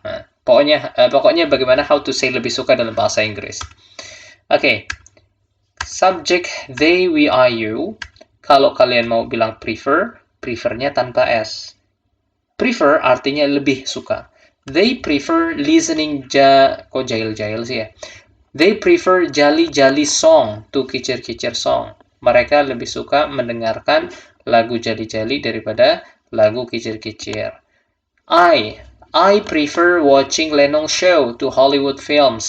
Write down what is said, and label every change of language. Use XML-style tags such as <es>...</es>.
<id>Nah, pokoknya bagaimana</id> <en>how to say</en> <id>lebih suka dalam bahasa Inggris. Okay. Subject they, we, are, you. Kalau kalian mau bilang prefer, prefernya tanpa S. Prefer artinya lebih suka.</id> <en>They prefer listening</en> <id>kok jail-jail sih ya.</id> <en>They prefer jolly-jolly song to kicir-kicir song.</en> <id>Mereka lebih suka mendengarkan lagu jali-jali daripada lagu kicir-kicir.</id> <en>I prefer watching Lenong Show to Hollywood films.</en>